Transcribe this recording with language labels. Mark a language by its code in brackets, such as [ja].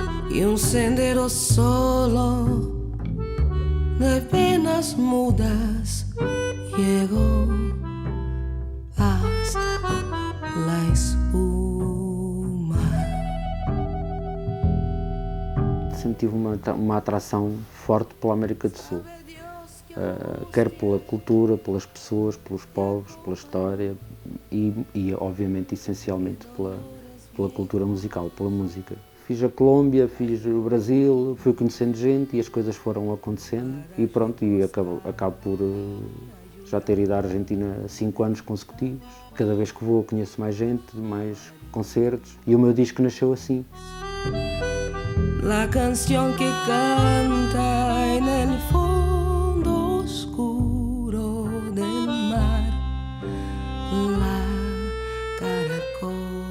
[es] y un sendero solo de penas mudas llegó hasta la espuma. [pt] Sempre tive uma atração forte pela América do Sul, quer pela cultura, pelas pessoas, pelos povos, pela história e obviamente, essencialmente, pela cultura musical, pela música. Fiz a Colômbia, fiz o Brasil, fui conhecendo gente e as coisas foram acontecendo e pronto, e acabo por já ter ido à Argentina 5 anos consecutivos. Cada vez que vou conheço mais gente, mais concertos e o meu disco nasceu assim. [es] La canción que canta en el fondo oscuro del mar, la caracola.